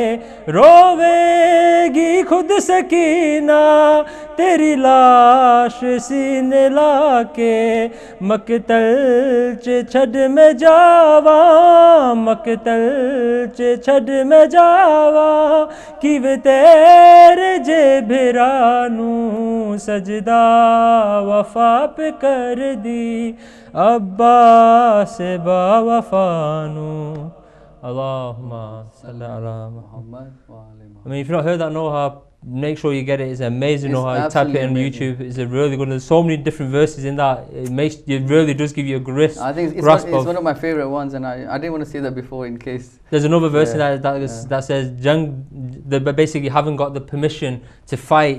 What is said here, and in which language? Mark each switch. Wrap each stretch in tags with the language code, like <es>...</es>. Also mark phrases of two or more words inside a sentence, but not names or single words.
<pa>ਰੋਵੇਗੀ ਖੁਦ ਸਕੀਨਾ ਤੇਰੀ ਲਾਸ਼ ਸੀਨੇ ਲਾਕੇ, ਮਕਤਲ ਚ ਛੱਡ ਮੈਂ ਜਾਵਾਂ, ਮਕਤਲ ਚ ਛੱਡ ਮੈਂ ਜਾਵਾਂ, ਕਿਵੇਂ ਤੇਰੇ ਜੇ ਭਿਰਾਨੂੰ, ਸਜਦਾ ਵਫ਼ਾ ਪੇ ਕਰ ਦੀ ਅੱਬਾਸ ਬਾਵਫ਼ਾਨੂੰ.</pa> <ar>اللهم صل على محمد. محمد وآل محمد.</ar> <en>I mean, if you've not heard that noha, make sure you get it. It's amazing. It's How you type it on absolutely YouTube. It's a really good. There's so many different verses in that. It really does give you a grasp. I think it's grasp one of my favorite ones, and I didn't want to say that before in case. There's another verse in Yeah, that says, basically you haven't got the permission to fight.</en>